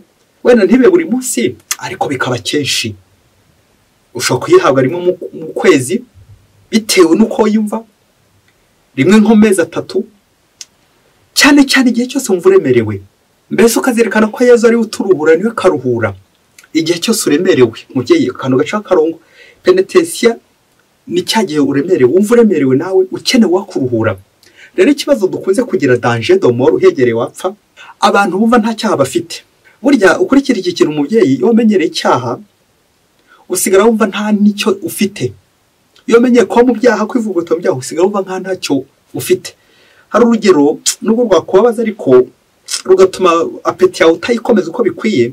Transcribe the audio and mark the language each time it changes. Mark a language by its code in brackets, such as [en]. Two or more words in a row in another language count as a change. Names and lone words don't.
[rw] Wenda ntibe buri munsi, ariko bikaba kenshi. Ushobora kuyihabwa rimwe mu kwezi bitewe n'uko yumva, rimwe nko mezi 3, cyane igihe cyose wumva uremerewe. Mbese ukazerekana ko Yezu ari uturuhura niwe karuhura. Igihe cyose uremerewe, mubyeyi akantu gaca karongo. Penetensiya ni cyagiye uremerewe, wumva uremerewe nawe ukeneye wakuruhura. Rero ikibazo dukunze kugira [fr] danger de mort, [rw] uhegereye wapfa. Abantu bumva nta cyaha bafite. Burya ukurikira iki kintu umubyeyi, iyo umenyereye icyaha usigara wumva nta nicyo ufite. Iyo umenyeye ko mu byaha kwivuguta mu byaha usigara wumva nka ntacyo ufite. Hari urugero nubwo rwakubabaza, ariko rugatuma apeti yawe utayikomeza uko bikwiye.